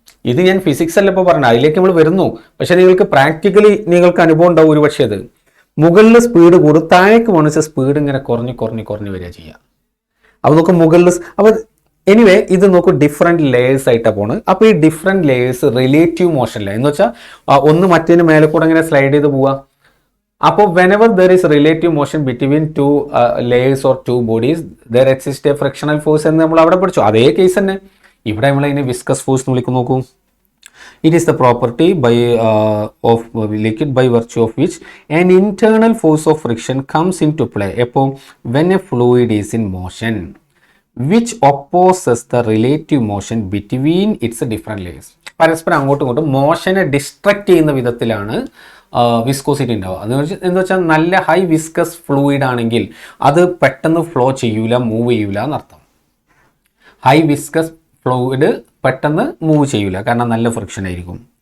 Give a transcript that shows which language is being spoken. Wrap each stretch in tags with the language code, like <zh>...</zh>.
<ml>ഇത് ഞാൻ ഫിസിക്സ് അല്ല ഇപ്പോൾ പറഞ്ഞത്, അതിലേക്ക് നമ്മൾ വരുന്നു. പക്ഷെ നിങ്ങൾക്ക് പ്രാക്ടിക്കലി നിങ്ങൾക്ക് അനുഭവം ഉണ്ടാവും ഒരു പക്ഷേ. അത് മുകളിൽ സ്പീഡ് കൂടും, താഴേക്ക് പോകണമെന്ന് വെച്ചാൽ സ്പീഡ് ഇങ്ങനെ കുറഞ്ഞ് വരിക ചെയ്യുക. അപ്പോൾ നോക്കും മുകളിൽ. അപ്പോൾ എനിവേ ഇത് നോക്കൂ, ഡിഫറെൻറ്റ് ലെയേഴ്സ് ആയിട്ടാണ് പോണ്. അപ്പോൾ ഈ ഡിഫറെൻറ്റ് ലെയേഴ്സ് റിലേറ്റീവ് മോഷനിലാണ്, എന്ന് വെച്ചാൽ ഒന്ന് മറ്റേതിന് മേലെ കൂടെ ഇങ്ങനെ സ്ലൈഡ് ചെയ്ത് പോവുക.</ml> <en>അപ്പോൾ whenever there is relative motion between two layers or two bodies, there exists a frictional force</en> <ml>എന്ന് നമ്മൾ അവിടെ പഠിച്ചു. അതേ കേസ് തന്നെ ഇവിടെ നമ്മൾ അതിനെ വിസ്കസ് ഫോഴ്സ് എന്ന് വിളിക്കും.</ml> <en>നോക്കൂ, it is the property of liquid by virtue of which an internal force of friction comes into play അപ്പോൾ when a fluid is in motion which opposes the relative motion between its different layers.</en> <ml>പരസ്പരം അങ്ങോട്ടും ഇങ്ങോട്ടും മോഷനെ destruct ചെയ്യുന്ന വിധത്തിലാണ് viscosity ഉണ്ടാവുക. എന്ന് വെച്ചാൽ നല്ല ഹൈ വിസ്കസ് ഫ്ലൂയിഡ് ആണെങ്കിൽ അത് പെട്ടെന്ന് ഫ്ലോ ചെയ്യൂല, മൂവ് ചെയ്യൂല എന്നർത്ഥം. ഹൈ വിസ്കസ് ഫ്ലൂയിഡ് പെട്ടെന്ന് മൂവ് ചെയ്യൂല, കാരണം നല്ല ഫ്രിക്ഷൻ ആയിരിക്കും.</ml>